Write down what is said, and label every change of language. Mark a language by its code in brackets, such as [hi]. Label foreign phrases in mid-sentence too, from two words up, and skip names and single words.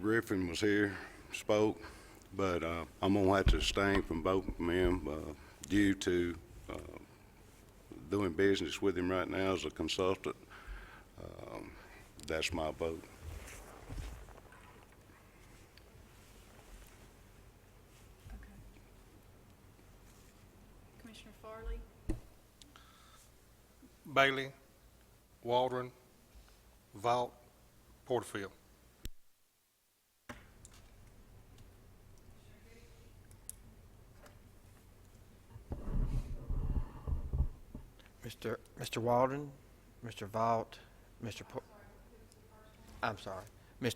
[en] Griffin was here, spoke, but I'm going to have to abstain from voting for him due to doing business with him right now as a consultant. That's my vote. Commissioner Farley? Bailey, Waldron, Vaught, Porterfield. Mr. Waldron, Mr. Vaught, Mr.